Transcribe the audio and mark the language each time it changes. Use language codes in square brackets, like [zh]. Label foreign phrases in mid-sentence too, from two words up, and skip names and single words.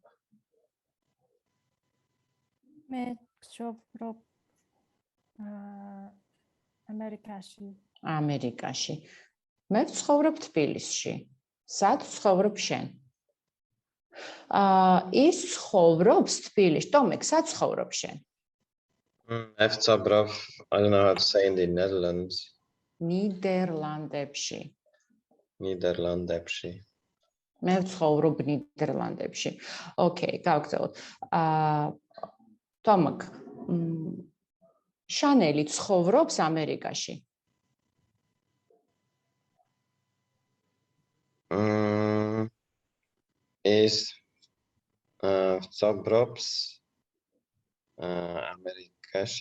[ka] მე ვცხოვრობ ამერიკაში. ამერიკაში. მე ვცხოვრობ თბილისში. სად ცხოვრობ შენ? ის ცხოვრობს თბილისში. Tomek, სად ცხოვრობ შენ? მე ვცხოვრობ, [en] I don't know how to say in the Netherlands. [ka] ნიდერლანდებში. ნიდერლანდებში. მე ვცხოვრობ ნიდერლანდებში. Okay, გავაგზავნოთ. Tomek, შანელი ცხოვრობს ამერიკაში. ის ვცხოვრობს ამერიკაში.